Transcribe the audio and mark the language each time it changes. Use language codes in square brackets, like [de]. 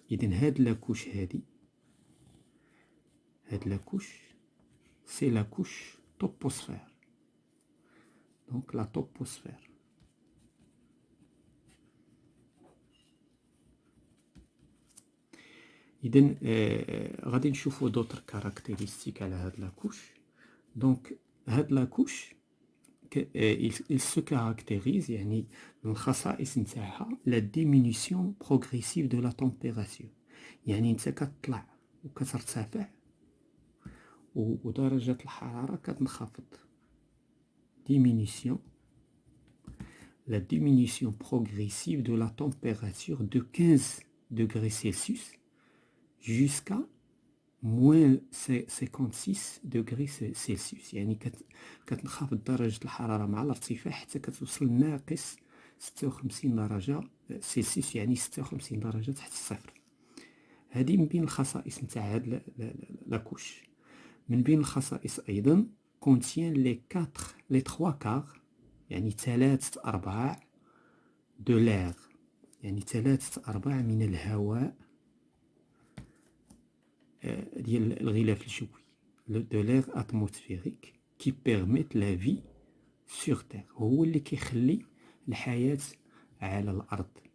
[ar] إذن هاد لاكوش هاد لاكوش [fr] سي لاكوش توبوسفير. donc la toposphère. [ar] إذن غادي نشوفوا [fr] d'autres caractéristiques [ar] على هاد لا couche. [fr] donc هاد لا couche il se caractérise [ar] يعني من الخصائص نتاعها [fr] la diminution progressive de la température. [ar] يعني انت كتطلع وكترتفع ودرجة الحرارة كتنخفض. [fr] diminution la diminution progressive de la température de 15 degrés Celsius jusqu'à moins 56 degrés Celsius. [ar] يعني كتنخفض درجة الحرارة مع الارتفاع حتى كتوصل ناقص 56 درجة سلسيوس، يعني 56 درجة تحت الصفر. هذه من بين الخصائص نتاع هاد لاكوش. من بين الخصائص أيضا [fr] contient les 3/4 [ar] يعني [fr] 3/4 de l'air، [ar] يعني 3/4 من الهواء ديال الغلاف الجوي [fr] de l'air atmosphérique qui permet la vie sur terre، [ar] هو اللي كيخلي الحياة على الأرض.